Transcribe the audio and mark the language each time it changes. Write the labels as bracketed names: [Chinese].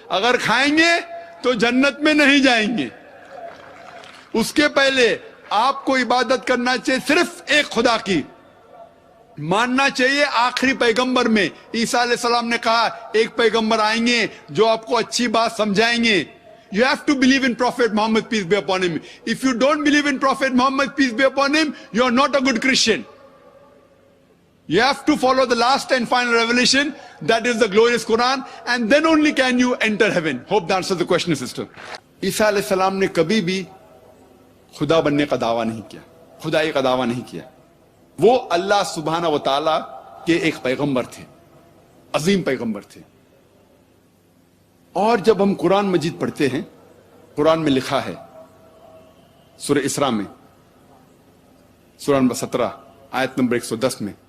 [Urdu] اگر کھائیں گے تو جنت میں نہیں جائیں گے. اس کے پہلے آپ کو عبادت کرنا چاہیے صرف ایک خدا کی. ماننا چاہیے آخری پیغمبر میں عیسیٰ علیہ السلام نے کہا ایک پیغمبر آئیں گے جو آپ کو اچھی بات سمجھائیں گے. [English] You have to believe in Prophet Muhammad, peace be upon him. If you don't believe in Prophet Muhammad, peace be upon him, you are not a good Christian. You have to follow the last and final revelation, that is the glorious Quran, and then only can you enter heaven. Hope that answers the question, sister. [Urdu] عیسیٰ علیہ السلام نے کبھی بھی خدا بننے کا دعویٰ نہیں کیا، خدائی کا دعویٰ نہیں کیا. وہ اللہ سبحانہ و تعالیٰ کے ایک پیغمبر تھے، عظیم پیغمبر تھے. اور جب ہم قرآن مجید پڑھتے ہیں، قرآن میں لکھا ہے سورہ اسراء میں، سورہ نمبر 17 آیت نمبر 110 میں،